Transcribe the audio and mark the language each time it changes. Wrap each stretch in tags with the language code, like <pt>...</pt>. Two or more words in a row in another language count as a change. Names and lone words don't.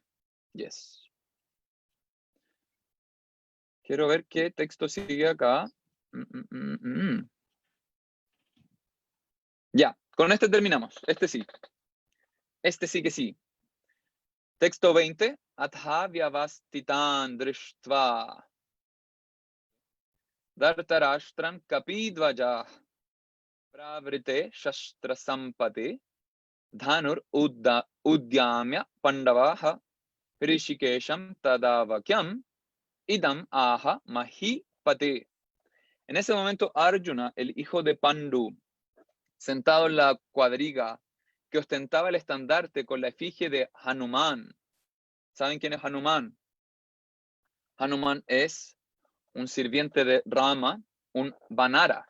<en>Yes.</en> <es>Quiero ver qué texto sigue acá. Ya, con este terminamos. Este sí que sí. Texto 20.</es> <sa>Atha vyavastitan drishtva Dartarashtram kapidvajah pravrite shastra sampate Dhanur udyamya pandavaha Rishikesham tadavakyam idam aha mahipate.</sa> <es>En ese momento Arjuna, el hijo de Pandu, sentado en la cuadriga que ostentaba el estandarte con la efigie de Hanuman. ¿Saben quién es Hanuman? Hanuman es un sirviente de Rama, un Vanara.</es>